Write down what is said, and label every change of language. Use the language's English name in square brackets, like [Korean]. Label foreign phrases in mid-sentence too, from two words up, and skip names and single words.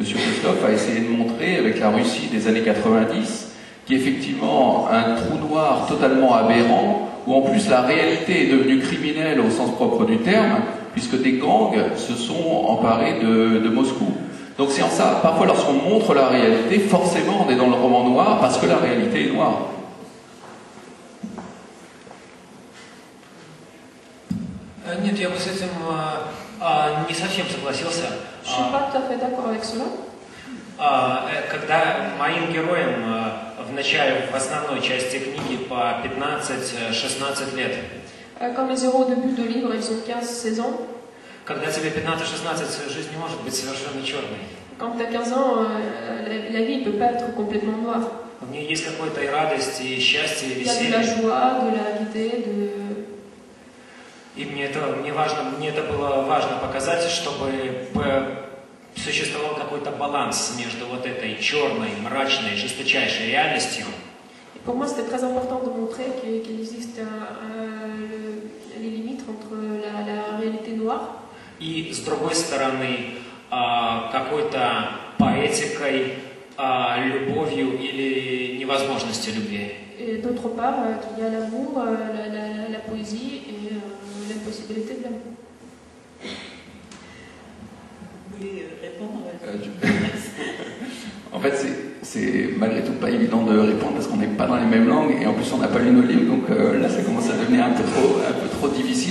[French] Christophe a essayé de montrer avec la Russie des années 90, qui est effectivement un trou noir totalement aberrant, où en plus la réalité est devenue criminelle au sens propre du terme, puisque des gangs se sont emparés de Moscou. Donc c'est en ça, parfois lorsqu'on montre la réalité, forcément on est dans le roman noir, parce que la réalité est noire. [Russian] Нет, я бы с этим не совсем согласился. [French] Je suis pas tout à fait d'accord avec cela. [Russian] Когда моим героям в основной части книги по 15-16 лет. [French] Quand mes héros au début de livre, ils ont 15-16 ans. [Russian] Когда тебе 15-16, жизнь не может быть совершенно черной. [French] Quand tu as 15 ans, la vie ne peut pas être complètement noire. [Russian] В ней есть какая-то и радость, и счастье, и веселье. [French] Il y a de la joie, de la gaieté, [Russian] И мне это было важно показать, чтобы существовал какой-то баланс между вот этой черной, мрачной, жесточайшей реальностью. [French] Pour moi, c'était très important de montrer qu'il existe les limites entre la réalité noire. [Russian] И с другой стороны, какой-то поэтикой, любовью или невозможностью любви. [French] Et d'autre part, qu'il y a l'amour, la poésie et l'impossibilité de l'amour. Vous voulez répondre En fait, c'est malgré tout pas évident de répondre parce qu'on n'est pas dans les mêmes langues et en plus on n'a pas lu nos livres, donc là ça commence à devenir un peu trop difficile.